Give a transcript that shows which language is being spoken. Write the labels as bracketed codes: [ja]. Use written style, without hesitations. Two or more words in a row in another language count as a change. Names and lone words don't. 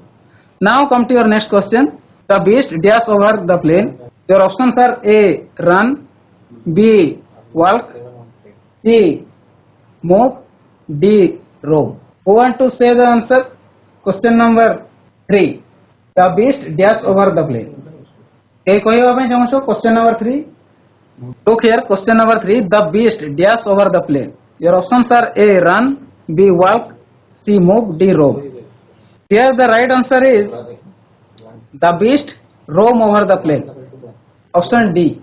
[en] Now come to your next question. The beast dash over the plain. Your options are A. Run, B. Walk, C. Move, D. Roam. Who want to say the answer? Question number 3. The beast dash over the plain. Okay, [or] କହିବା ପାଇଁ ଚାହୁଁଛ [en] question number 3. Look here, question number 3. The beast dash over the plain. Your options are A. Run, B. Walk, C. Move, D. Roam. Here the right answer is the beast roam over the plain. Option D.